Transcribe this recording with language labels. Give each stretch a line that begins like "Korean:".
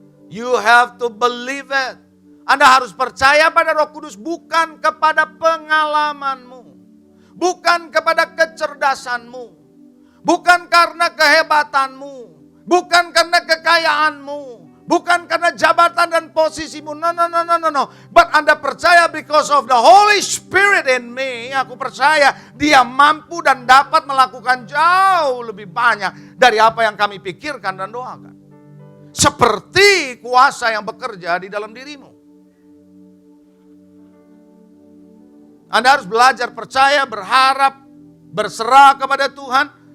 English: You have to believe it.
Indonesian: Anda harus percaya pada Roh Kudus, bukan kepada pengalamanmu. Bukan kepada kecerdasanmu. Bukan karena kehebatanmu. Bukan karena kekayaanmu. Bukan karena jabatan dan posisimu.
English: No. But
Indonesian: Anda percaya
English: because of the Holy Spirit in me.
Indonesian: Aku percaya dia mampu dan dapat melakukan jauh lebih banyak dari apa yang kami pikirkan dan doakan. Seperti kuasa yang bekerja di dalam dirimu. Anda harus belajar percaya, berharap, berserah kepada Tuhan.